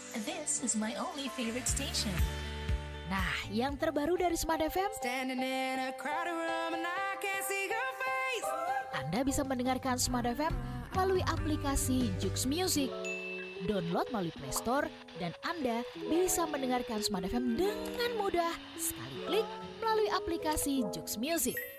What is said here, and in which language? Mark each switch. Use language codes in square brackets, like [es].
[en] This is my only favorite station. [id] Nah, yang terbaru dari Smart FM, [en] Standing in a crowded room and I can't see your face. [id] Anda bisa mendengarkan Smart FM melalui aplikasi Joox Music. Download melalui Play Store dan Anda bisa mendengarkan Smart FM dengan mudah sekali klik melalui aplikasi Joox Music.